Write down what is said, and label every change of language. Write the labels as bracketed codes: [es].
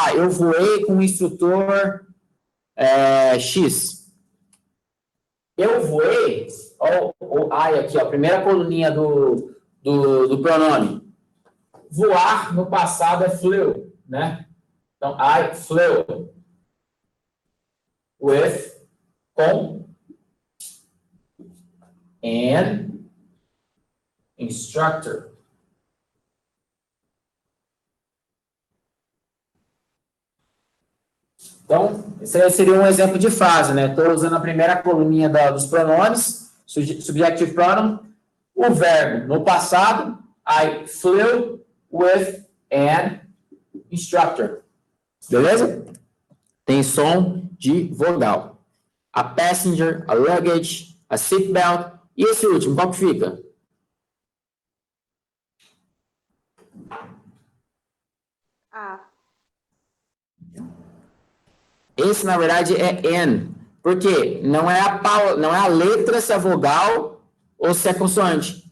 [pt] Eu voei com o instrutor X. Eu voei, o I aqui, ó, a primeira coluninha do pronome. Voar no passado é flew, né? [en] Então, I flew with, com, an instructor. [pt] Então, esse seria um exemplo de frase, né? Estou usando a primeira coluninha dos pronomes, subjective pronoun, o verbo no passado, [en] I flew with an instructor. [pt] Beleza? Tem som de vogal. [en] A passenger, a luggage, a seatbelt. [pt] E esse último, qual que fica? Esse, na verdade, é N. Por quê? Não é a letra se é vogal ou se é consoante.